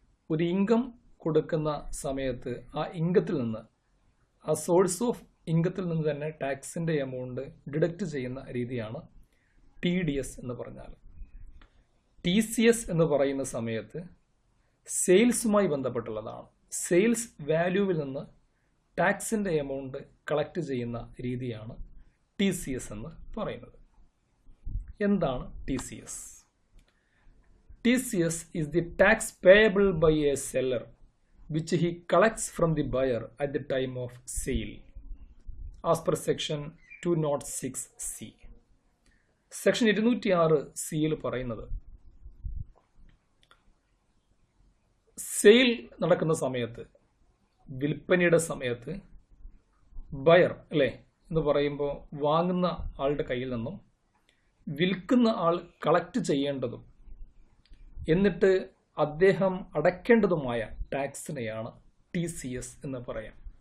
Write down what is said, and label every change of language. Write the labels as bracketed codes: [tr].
[ml] ഒരു ഇൻകം കൊടുക്കുന്ന സമയത്ത് ആ ഇൻകത്തിൽ നിന്ന്, ആ സോഴ്സ് ഓഫ് ഇൻകത്തിൽ നിന്ന് തന്നെ ടാക്സിൻ്റെ എമൗണ്ട് ഡിഡക്റ്റ് ചെയ്യുന്ന രീതിയാണ് TDS എന്ന് പറഞ്ഞാൽ. TCS എന്ന് പറയുന്ന സമയത്ത് സെയിൽസുമായി ബന്ധപ്പെട്ടുള്ളതാണ്. സെയിൽസ് വാല്യൂവിൽ നിന്ന് ടാക്സിൻ്റെ എമൗണ്ട് കളക്ട് ചെയ്യുന്ന രീതിയാണ് TCS എന്ന് പറയുന്നത്. എന്താണ് TCS? [en] TCS is the tax payable by a seller which he collects from the buyer at the time of sale as per section 206C. [ml] Section 206 പറയുന്നത്, സെയിൽ നടക്കുന്ന സമയത്ത്, വിൽപ്പനയുടെ സമയത്ത് ബയർ അല്ലേ എന്ന് പറയുമ്പോൾ വാങ്ങുന്ന ആളുടെ കയ്യിൽ നിന്നും വിൽക്കുന്ന ആൾ കളക്ട് ചെയ്യേണ്ടതും എന്നിട്ട് അദ്ദേഹം അടയ്ക്കേണ്ടതുമായ ടാക്സിനെയാണ് TCS എന്ന് പറയാം.